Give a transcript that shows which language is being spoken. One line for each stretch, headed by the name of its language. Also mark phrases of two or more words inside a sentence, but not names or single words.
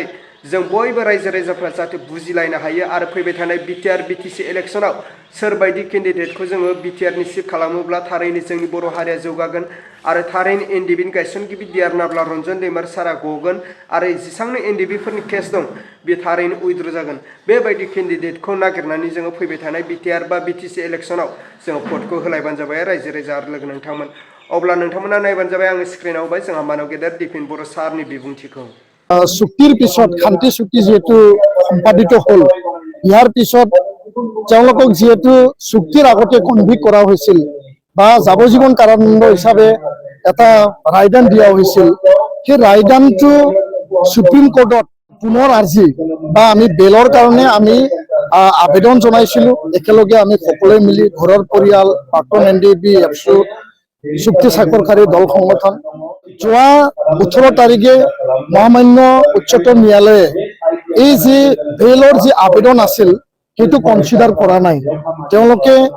Bodo: जों बयबो रायजो राजाफ्रा जाहाथे बुजिलायनो हायो आरो फैबाय थानाय बिटिआर बिटिसि इलेक्सनाव सोरबायदि केन्डिडेटखौ जोङो बिटिआरनि सिट खालामोब्ला थारैनो जोंनि बर' हारिया जौगागोन आरो थारैनो एनडिबिनि गायसनगिरि दियारनाब्ला रन्जन दैमारि सारा गगोन आरो जेसेबांनो एनडिबिफोरनि केस दं बे थारैनो उइद्र' जागोन बेबायदि केन्डिडेटखौ नागिरनानै जोङो फैबाय थानाय बिटिआर बा बिटिसि इलेक्सनाव जोङो भटखौ होलायबानो जाबाय रायजो राजा आरो लोगो नोंथांमोन अब्ला नोंथांमोना नायबानो जाबाय आङो स्क्रिनाव होबाय जोंहा मानाव गेदेर दिपेन बर' सारनि बिबुंथिखौ
Assamese: চুক্তিৰ পিছত শান্তি চুক্তি যেহেতু সম্পাদিত হল ইয়াৰ পিছত তেওঁলোকক যেহেতু চুক্তিৰ আগতে কনভিক্ট কৰা হৈছিল বা যাৱজ্জীৱন কাৰাদণ্ড হিচাপে এটা ৰায়দান দিয়া হৈছিল সেই ৰায়দানটো সুপ্ৰিম কোৰ্টত পুনৰ আৰ্জি বা আমি বেলৰ কাৰণে আমি আবেদন জনাইছিলোঁ একেলগে আমি সকলোৱে মিলি ঘৰৰ পৰিয়াল প্ৰাক্তন এনডিবি এফচু চুক্তি স্বাক্ষৰকাৰী দল সংগঠন যোৱা 18 তাৰিখে মহামান্য উচ্চতম ন্যায়ালয়ে এই যে বেলৰ যে আবেদন আছিল সেইটো কনচিডাৰ কৰা নাই তেওঁলোকে